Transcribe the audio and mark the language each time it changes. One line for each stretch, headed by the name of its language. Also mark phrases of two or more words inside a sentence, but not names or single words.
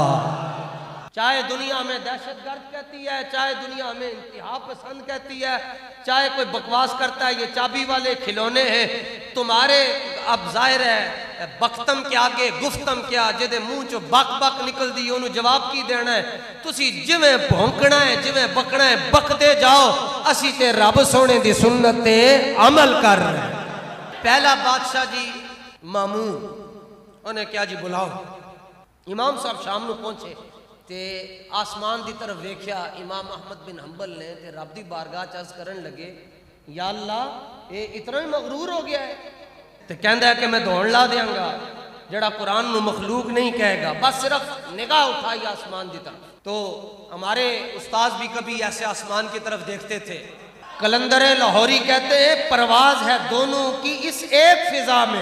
Urdu: چاہے دنیا میں دہشت گرد کہتی ہے، چاہے دنیا میں انتہا پسند کہتی ہے، چاہے کوئی بکواس کرتا ہے یہ چابی والے کھلونے ہیں، تمہارے اب ظاہر ہے بختم کے آگے گفتم کیا،
Punjabi: جدے منہ چو بک بک نکل دی انہوں جواب کی دینا ہے۔ تسی جویں بھونکنا ہے جویں بکنا ہے بکتے جاؤ، اسی تے رب سونے دی سنت تے عمل کر رہے ہیں۔ پہلا بادشاہ جی مامون، انہیں کیا جی بلاؤ۔ امام صاحب شام نو پہنچے تے آسمان دی طرف ویکھیا امام احمد بن حنبل نے تے رب دی بارگاہ چرز کرن لگے یا اللہ اے اتنا ہی مغرور ہو گیا ہے تے کہندا ہے کہ میں دوڑ لا دیاں گا۔ جڑا قرآن نو مخلوق نہیں کہے گا،
Urdu: بس صرف نگاہ اٹھائی آسمان کی طرف۔ تو ہمارے استاذ بھی کبھی ایسے آسمان کی طرف دیکھتے تھے۔ کلندر لاہوری کہتے ہیں پرواز ہے دونوں کی اس ایک فضا میں۔